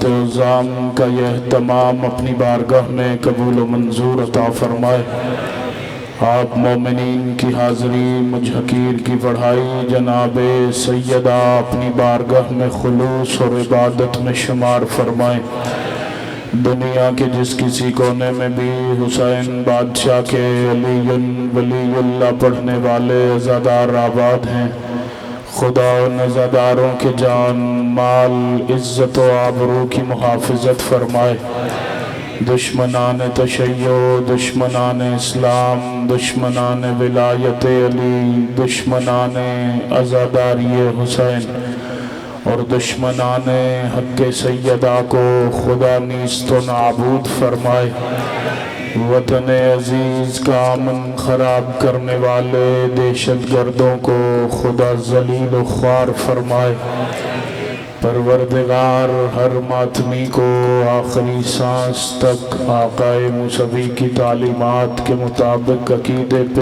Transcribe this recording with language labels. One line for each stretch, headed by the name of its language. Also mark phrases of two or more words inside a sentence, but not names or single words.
Urdu: عظام کا یہ اہتمام اپنی بارگاہ میں قبول و منظور عطا فرمائے آپ مومنین کی حاضری مجھ حقیر کی پڑھائی جناب سیدہ اپنی بارگاہ میں خلوص اور عبادت میں شمار فرمائیں دنیا کے جس کسی کونے میں بھی حسین بادشاہ کے
Arabic: علی ولی اللہ
Urdu: پڑھنے والے عزادار آباد ہیں خدا ان عزاداروں کے جان مال عزت و آبرو کی محافظت فرمائے دشمنان تشیع دشمنان اسلام دشمنان ولایت علی دشمنان عزاداری حسین اور دشمنان حق سیدہ کو خدا نیست و نابود فرمائے وطن عزیز کا امن خراب کرنے والے دہشت گردوں کو خدا ذلیل و خوار فرمائے پروردگار ہر ماتمی کو آخری سانس تک آقا موسوی کی تعلیمات کے مطابق عقیدے پہ